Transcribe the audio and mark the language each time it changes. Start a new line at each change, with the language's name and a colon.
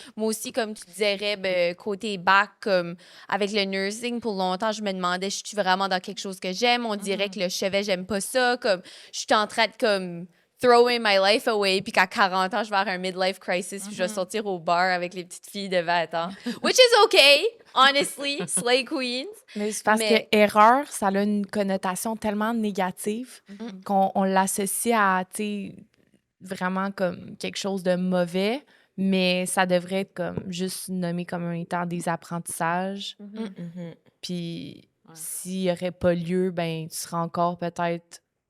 French: Moi aussi, comme tu disais, Reb, côté bac, comme avec le nursing, pour longtemps, je me demandais, je suis vraiment dans quelque chose que j'aime? On dirait que le chevet, j'aime pas ça. Comme, je suis en train de, comme,
English: throwing my life away,
French: puis qu'à 40 ans, je vais avoir un midlife crisis, puis je vais sortir au bar avec les petites filles de 20 ans.
English: Which is okay, honestly, slay queens.
French: Mais c'est parce Mais- que erreur, ça a une connotation tellement négative qu'on l'associe à, tu sais, vraiment comme quelque chose de mauvais, mais ça devrait être comme juste nommé comme un étant des apprentissages. Mhm. Puis s'il n'y aurait pas lieu, ben tu serais encore peut-être...